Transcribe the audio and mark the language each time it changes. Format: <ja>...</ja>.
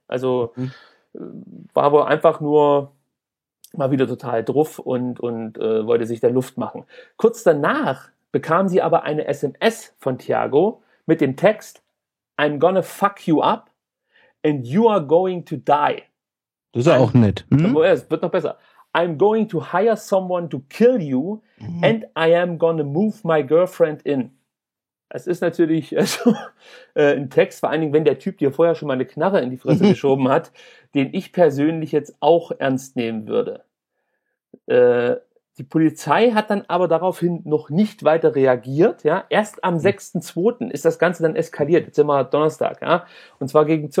<de>Also war wohl einfach nur mal wieder total druff und wollte sich der Luft machen. Kurz danach bekam sie aber eine SMS von Thiago mit dem Text:</de> <en>I'm gonna fuck you up and you are going to die.</en> <de>Das ist ja auch nett. Es wird noch besser.</de> <en>I'm going to hire someone to kill you and I am gonna move my girlfriend in.</en> <de>Es ist natürlich also, ein Text, vor allen Dingen, wenn der Typ dir vorher schon mal eine Knarre in die Fresse geschoben hat, den ich persönlich jetzt auch ernst nehmen würde. Die Polizei hat dann aber daraufhin noch nicht weiter reagiert. Ja? Erst am 6.02. ist das Ganze dann eskaliert. Jetzt sind wir Donnerstag. Ja? Und zwar gegen ca.</de>